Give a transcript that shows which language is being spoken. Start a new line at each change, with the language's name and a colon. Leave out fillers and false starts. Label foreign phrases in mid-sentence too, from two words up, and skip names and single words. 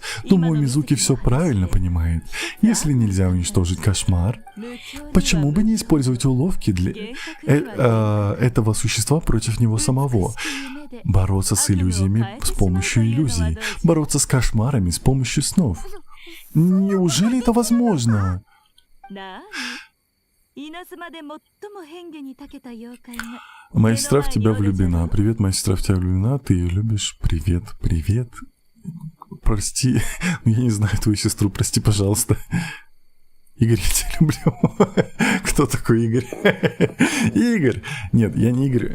Russian: Думаю, Мидзуки все правильно понимает. Если нельзя уничтожить кошмар, почему бы не использовать уловки для этого существа против него самого? Бороться с иллюзиями с помощью иллюзий. Бороться с кошмарами с помощью снов. Неужели это возможно?
Japanese: なに稲妻で最も変化に長けた妖怪が
Russian: Моя сестра в тебя влюблена. Привет, моя сестра в тебя влюблена. Ты ее любишь. Привет, привет. Прости, я не знаю твою сестру, прости, пожалуйста. Игорь, я тебя люблю. Кто такой Игорь? Игорь! Нет, я не Игорь.